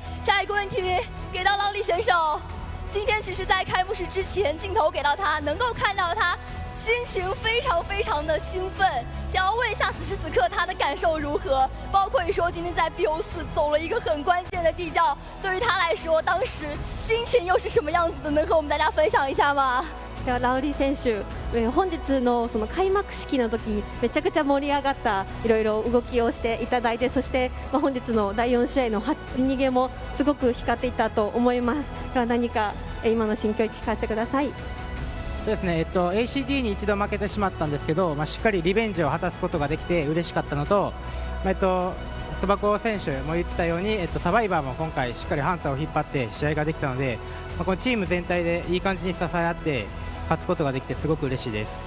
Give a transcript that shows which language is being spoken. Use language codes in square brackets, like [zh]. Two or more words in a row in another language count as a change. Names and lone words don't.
[zh] 下一个问题给到劳力选手。今天其实，在开幕式之前，镜头给到他，能够看到他心情非常的兴奋。想要问一下，此时此刻他的感受如何？包括说今天在 BO4 走了一个很关键的地窖，对于他来说，当时心情又是什么样子的？能和我们大家分享一下吗？ [ja] ではラウリ選手、本日のその開幕式の時めちゃくちゃ盛り上がったいろいろ動きをしていただいて、そして本日の第4試合の逃げもすごく光っていたと思います。では何か今の心境を聞かせてください。そうですね、ACD に一度負けてしまったんですけど、しっかりリベンジを果たすことができて嬉しかったのと、そばこ選手も言ってたように、サバイバーも今回しっかりハンターを引っ張って試合ができたので、このチーム全体でいい感じに支え合って勝つことができてすごく嬉しいです。